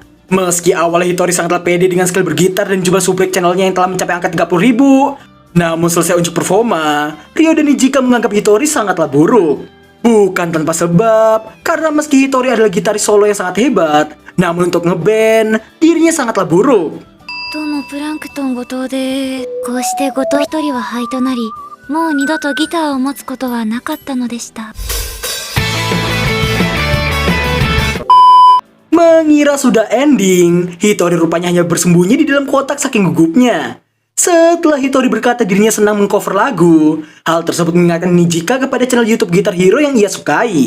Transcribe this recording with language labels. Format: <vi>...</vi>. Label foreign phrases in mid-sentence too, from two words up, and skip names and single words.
<id>Meski awalnya Hitori sangatlah pede dengan skill bergitar dan jumlah subrek channelnya yang telah mencapai angka 30.000, namun selesai unjuk performa, Ryo dan Nijika menganggap Hitori sangatlah buruk. Bukan tanpa sebab, karena meski Hitori adalah gitaris solo yang sangat hebat, namun untuk ngeband, dirinya sangatlah buruk.</id> <ja>どうもプランクトン後藤でこうして後藤一人は灰となりもう二度とギターを持つことはなかったのでした。</ja> <id>Mengira sudah ending, Hitori rupanya hanya bersembunyi di dalam kotak saking gugupnya. Setelah Hitori berkata dirinya senang mengcover lagu, hal tersebut mengingatkan Nijika kepada channel YouTube Guitar Hero yang ia sukai.</id>